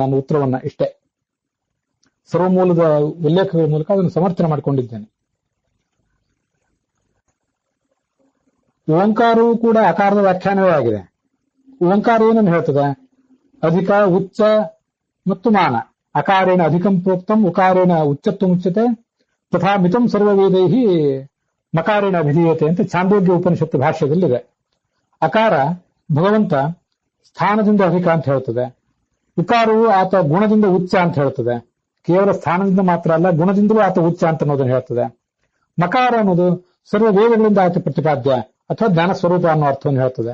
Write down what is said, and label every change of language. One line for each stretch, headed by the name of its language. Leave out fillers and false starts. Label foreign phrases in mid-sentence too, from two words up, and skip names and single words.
Kannada: ನಾನು ಉತ್ತರವನ್ನ ಇಷ್ಟೇ ಸರ್ವಮೂಲದ ಉಲ್ಲೇಖಗಳ ಮೂಲಕ ಅದನ್ನು ಸಮರ್ಥನೆ ಮಾಡಿಕೊಂಡಿದ್ದೇನೆ. ಓಂಕಾರವೂ ಕೂಡ ಅಕಾರದ ವ್ಯಾಖ್ಯಾನವೇ ಆಗಿದೆ. ಓಂಕಾರ ಏನನ್ನು ಹೇಳ್ತದೆ? ಅಧಿಕ, ಉಚ್ಚ ಮತ್ತು ಮಾನ.
Sanskrit: ಅಕಾರೇಣ ಅಧಿಕಂ ಪ್ರೋಕ್ತಂ, ಉಕಾರೇಣ ಉಚ್ಚತ್ವ ಮುಚ್ಚತೆ, ತಥಾ ಮಿತಂ ಸರ್ವವೇದೈಹಿ ಮಕಾರೇಣ ಅಭಿಧೀಯತೆ
Kannada: ಅಂತ ಛಾಂದೋಗ್ಯ ಉಪನಿಷತ್ತು ಭಾಷ್ಯದಲ್ಲಿದೆ. ಅಕಾರ ಭಗವಂತ ಸ್ಥಾನದಿಂದ ಅಧಿಕ ಅಂತ ಹೇಳ್ತದೆ. ಉಕಾರವು ಆತ ಗುಣದಿಂದ ಉಚ್ಚ ಅಂತ ಹೇಳ್ತದೆ. ಕೇವಲ ಸ್ಥಾನದಿಂದ ಮಾತ್ರ ಅಲ್ಲ, ಗುಣದಿಂದಲೂ ಆತ ಉಚ್ಚ ಅಂತ ಅನ್ನೋದನ್ನು ಹೇಳ್ತದೆ. ಮಕಾರ ಅನ್ನೋದು ಸರ್ವ ವೇದಗಳಿಂದ ಆತ ಪ್ರತಿಪಾದ್ಯ ಅಥವಾ ಜ್ಞಾನ ಸ್ವರೂಪ ಅನ್ನೋ ಅರ್ಥವನ್ನು ಹೇಳ್ತದೆ.